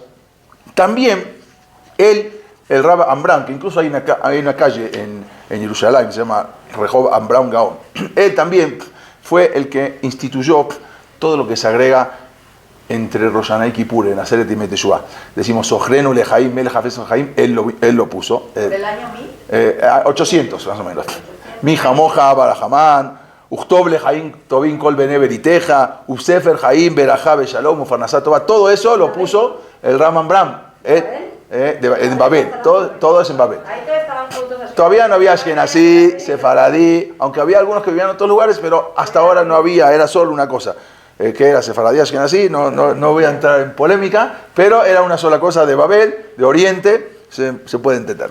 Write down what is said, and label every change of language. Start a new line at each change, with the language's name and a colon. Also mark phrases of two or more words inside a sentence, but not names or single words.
Spanish: También el Rab Amram, que incluso hay una calle en Jerusalén, se llama Rehov Amram Gaon, él también fue el que instituyó todo lo que se agrega entre Rosh Hashanah y Kippur, en
Hebrew: עשרת ימי תשובה.
Spanish: Decimos,
Hebrew: זכרנו לחיים מלך חפץ לחיים,
Spanish: él lo puso. ¿Del año 800, más o menos.
Hebrew: מי כמוך ברחמן וכתוב לחיים טובים כל בני בריתך ובספר חיים ברכה בשלום ופרנסה טובה.
Spanish: Todo eso lo puso el Rab Amram en Babel. Todo es en Babel. Ahí todos estaban juntos. Todavía no había Ashkenazí, Sefaradí, aunque había algunos que vivían en otros lugares, pero hasta ahora no había, era solo una cosa. Que era Sefaradí, Ashkenazí, no voy a entrar en polémica, pero era una sola cosa de Babel, de Oriente, se puede entender.